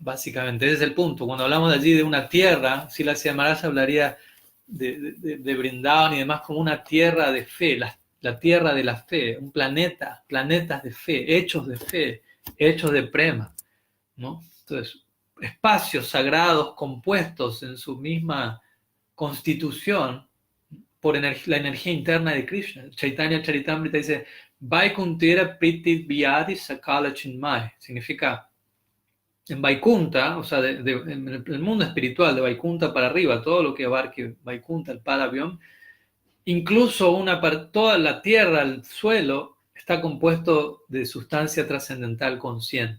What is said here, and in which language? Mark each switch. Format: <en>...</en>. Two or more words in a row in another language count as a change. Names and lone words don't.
<es>Básicamente, ese es el punto. Cuando hablamos de allí de una tierra, Srila Maharaj hablaría de Vrindavan y demás como una tierra de fe, la tierra de la fe, un planeta, planetas de fe, hechos de prema, ¿no? Entonces, espacios sagrados compuestos en su misma constitución por la energía interna de Krishna.</es> <bn>Chaitanya Charitamrita dice: বৈকুণ্ঠের প্রীতি ব্যাদি সকল চিন্ময়.</bn> <es>Significa en Vaikunta, o sea, en el mundo espiritual, de Vaikunta para arriba, todo lo que abarque Vaikunta, el Paravyam, incluso toda la tierra, el suelo, está compuesto de sustancia trascendental consciente.</es>